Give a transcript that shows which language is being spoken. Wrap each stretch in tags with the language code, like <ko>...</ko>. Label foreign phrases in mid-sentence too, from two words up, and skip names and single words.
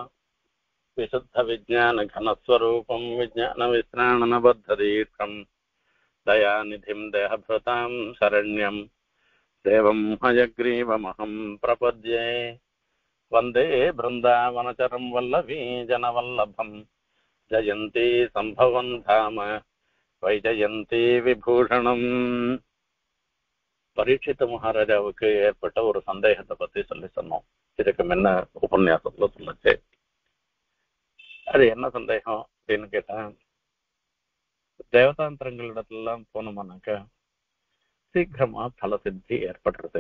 <sa>विशुद्धविज्ञानघनस्वरूपं विज्ञानविश्राणनबद्धदीर्घं दयानिधिं देहभृतां शरण्यं देवं हयग्रीवमहं प्रपद्ये। वन्दे बृन्दावनचरं वल्लभी जनवल्लभं जयन्ती सम्भवं धाम वैजयन्ती विभूषणम्.</sa> <ta>பரீட்சித்த மகாராஜாவுக்கு ஏற்பட்ட ஒரு சந்தேகத்தை பத்தி சொன்னோம். இதுக்கு முன்ன உபன்யாசத்துல சொல்லுச்சு. அது என்ன சந்தேகம் அப்படின்னு கேட்டா, தேவதாந்திரங்களிடத்துலாம் போனோம்னாக்க சீக்கிரமா பல சித்தி ஏற்படுறது.</ta>